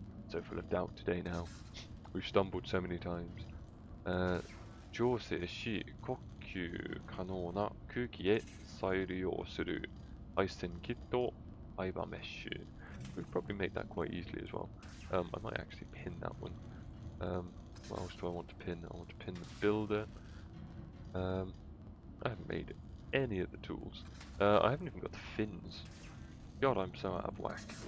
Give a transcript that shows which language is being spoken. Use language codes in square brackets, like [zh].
[en] So full of doubt today now. We've stumbled so many times. [ja] 調整し呼吸可能な空気へ再利用する配線キットファイバーメッシュ. [en] We've probably made that quite easily as well. I might actually pin that one. What else do I want to pin? I want to pin the builder. I haven't made any of the tools. I haven't even got the fins. God, I'm so out of whack.